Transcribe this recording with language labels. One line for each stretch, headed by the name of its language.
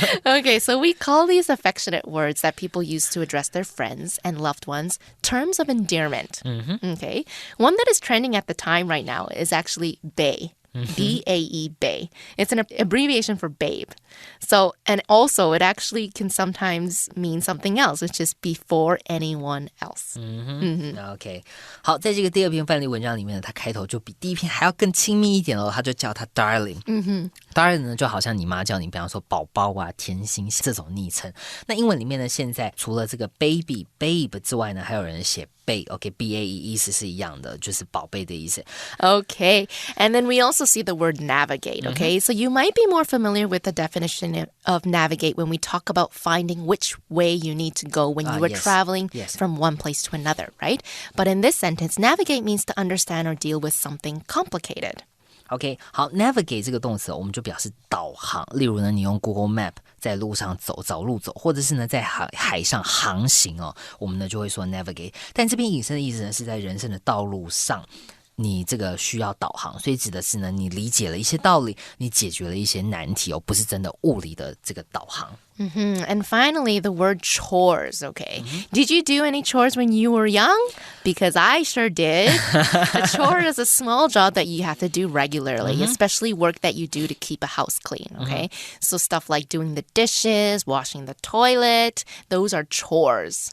English: Okay, so we call these affectionate words that people use to address their friends and loved ones terms of endearment. Okay, one that is trending at the time right now is actually bae. B-A-E, bae. It's an abbreviation for babe. So, and also it actually can sometimes mean something else, which is before anyone else.
Chinese: OK， 好，在这个第二篇范例文章里面呢，它开头就比第一篇还要更亲密一点哦，它就叫它 darling。darling 呢，就好像你妈叫你，比方说宝宝啊、甜心这种昵称。那英文里面呢，现在除了这个 baby、babe 之外呢，还有人写B-A-E 意思是一样的，就是宝贝的意思。
English: Okay, and then we also see the word navigate, okay? So you might be more familiar with the definition of navigate when we talk about finding which way you need to go when you are traveling from one place to another, right? But in this sentence, navigate means to understand or deal with something complicated.
Chinese: OK， 好 ，navigate 这个动词我们就表示导航。例如呢，你用 Google Map 在路上走，找路走，或者是呢在海上航行哦，我们呢就会说 navigate。但这边引申的意思呢是在人生的道路上，你这个需要导航，所以指的是呢你理解了一些道理，你解决了一些难题哦，不是真的物理的这个导航。
English: And finally, the word chores, okay? Did you do any chores when you were young? Because I sure did. A chore is a small job that you have to do regularly, especially work that you do to keep a house clean, okay? So stuff like doing the dishes, washing the toilet, those are chores.